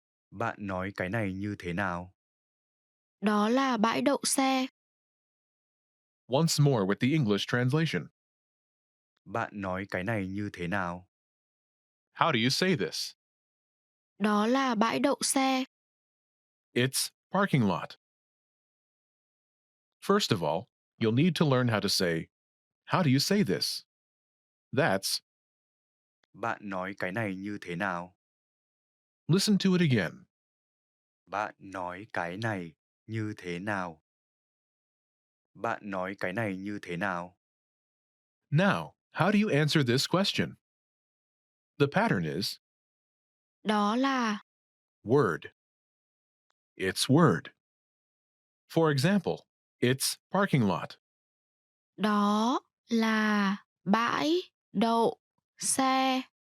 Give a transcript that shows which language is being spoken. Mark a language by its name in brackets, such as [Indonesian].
[Vietnamese] Bạn nói cái này như thế nào? Đó là bãi đậu xe. [English] Once more with the English translation. [Vietnamese] Bạn nói cái này như thế nào? [English] How do you say this? [Vietnamese] Đó là bãi đậu xe. [English] It's parking lot. First of all, you'll need to learn how to say, how do you say this? That's, [Vietnamese] Bạn nói cái này như thế nào? [English] listen to it again. [Vietnamese] Bạn nói cái này như thế nào? Bạn nói cái này như thế nào? [English] Now, how do you answer this question? The pattern is [Vietnamese] Đó là. [English] word. It's word. For example, it's parking lot. [Vietnamese] Đó là bãi đậu xe.